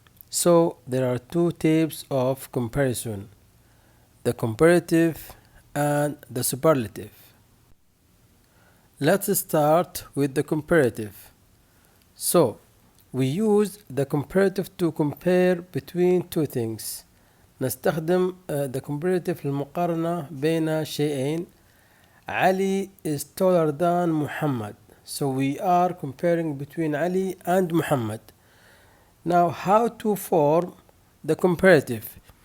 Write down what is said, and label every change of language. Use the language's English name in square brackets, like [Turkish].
[English] So there are two types of comparison, the comparative and the superlative. Let's start with the comparative. So we use the comparative to compare between two things. [Arabic] نستخدم the comparative للمقارنة بين شيئين. [English] علي is taller than Muhammad. So we are comparing between Ali and Muhammad. Now how to form the comparative?